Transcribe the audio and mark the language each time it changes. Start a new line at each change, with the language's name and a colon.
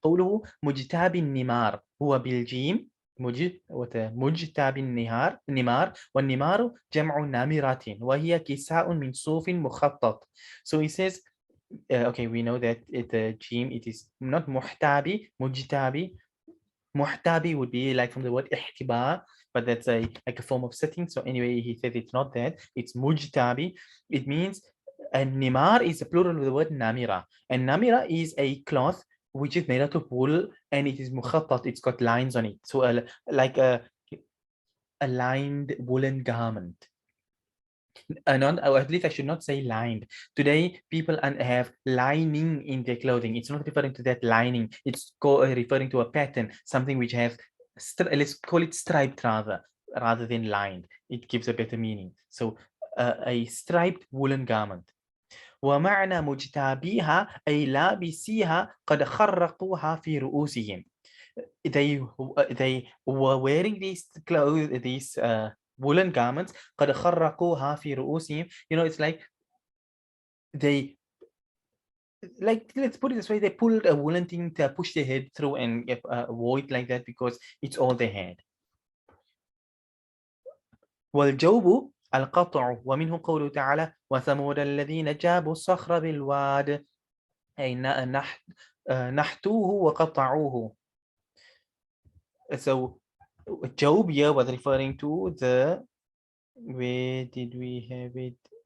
Arabic: قوله مجتاب النمار هو بالجيم مجتاب النمار والنمار جمع نامرات وهي كساء من صوف مخطط.
English: So he says, okay, we know that the jim, it is not muhtabi, mujtabi. Muhtabi would be like from the word ihtiba, but that's like a form of setting. So anyway, he said it's not that, it's mujtabi. It means, and nimar is a plural of the word namira, and namira is a cloth which is made out of wool, and it is mukhattat, it's got lines on it, so like a lined woolen garment. Or at least I should not say lined. Today, people have lining in their clothing. It's not referring to that lining. It's referring to a pattern, something which has, let's call it striped rather than lined. It gives a better meaning. So a striped woolen garment.
Arabic: ومعنى مجتابيها أي لابسيها قد خرقوها في رؤوسهم.
English: They were wearing these clothes, these woolen garments.
Arabic: قد خرقوها في رؤوسهم.
English: It's like they, like, let's put it this way, they pulled a woolen thing to push their head through and avoid like that because it's all they had.
Arabic: والجوب القطع. ومنه قوله تعالى وثمود الذين جابوا الصخر بالواد أي نحتوه وقطعوه.
English: So Job here was referring to the, where did we have it?